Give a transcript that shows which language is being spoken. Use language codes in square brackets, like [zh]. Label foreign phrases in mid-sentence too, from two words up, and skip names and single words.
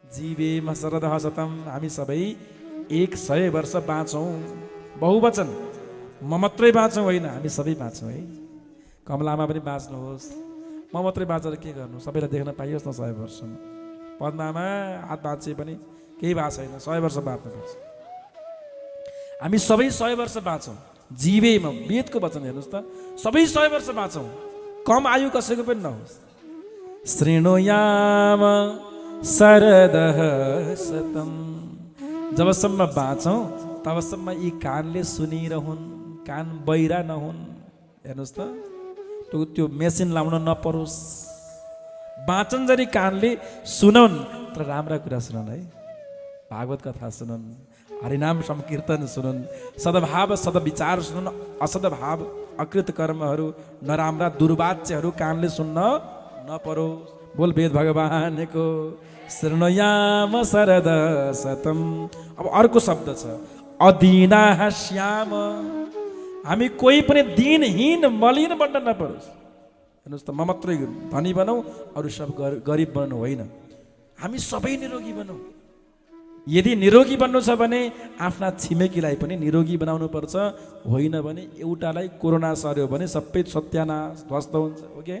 [sa] जीवेम शरदः शतम्, [ne] हामी सबै 100 वर्ष बाँचौँ। बहुवचन, म मात्रै बाँचौँ होइन, हामी सबै बाँचौँ है। कमलामा पनि बाँच्नुहोस्, म मात्रै बाँचेर के गर्नु, सबैलाई देख्न पाइयोस् न 100 वर्षमा। पद्मामा हात बाँचे पनि केही भएको छैन, 100 वर्ष बाँच्नुपर्छ। हामी सबै 100 वर्ष बाँचौँ। जीवेम, वेदको वचन हेर्नुहोस् त, सबै 100 वर्ष बाँचौँ, कम आयु कसैको पनि नहोस्। [sa] शृणुयाम शरदः शतम्, [ne] जबसम्म बाँचौँ तबसम्म यी कानले सुनिरहन्, कान बहिरा नहुन्। हेर्नुहोस् त, त्यो मेसिन लाउन नपरोस्, बाँचन्जरी कानले सुनौन्, तर राम्रा कुरा सुनन् है। भागवत कथा सुनन्, हरिनाम संकीर्तन सुनन्, सद्भाव सद्विचार सुनन्, असद्भाव अकृत कर्महरू नराम्रा दुर्वाच्यहरू कानले सुन्न नपरोस्। बोल वेद भगवानको [sa] शृणुयाम शरद शतम्। [ne] अब अर्को शब्द छ [sa] अदीनाः श्याम, [ne] हामी कोही पनि दिनहीन मलिन बन्न नपरोस्। हेर्नुहोस् त, म मात्रै धनी बनौँ, अरू सब गरिब बन्नु होइन, हामी सबै निरोगी बनौँ। यदि निरोगी बन्नु छ भने आफ्ना छिमेकीलाई पनि निरोगी बनाउनु पर्छ, होइन भने एउटालाई कोरोना सर्यो भने सबै सत्यानाश ध्वस्त हुन्छ, हो कि?